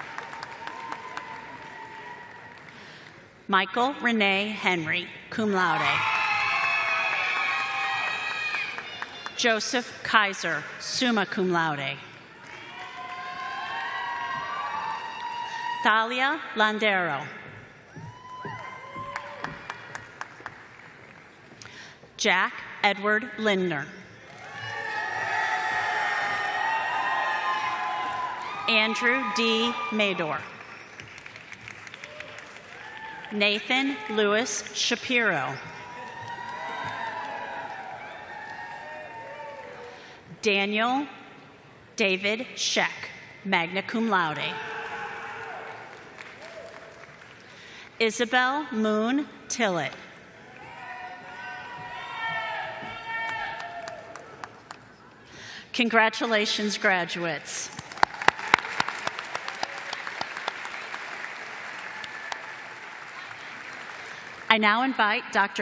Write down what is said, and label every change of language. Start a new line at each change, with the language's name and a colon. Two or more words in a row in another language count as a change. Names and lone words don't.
English: Michael Renee Henry,
Latin: cum laude.
English: Joseph Kaiser,
Latin: summa cum laude.
English: Thalia Landero. Jack Edward Lindner. Andrew D. Mador. Nathan Lewis Shapiro. Daniel David Scheck,
Latin: magna cum laude.
English: Isabel Moon Tillett. Congratulations, graduates. I now invite Dr.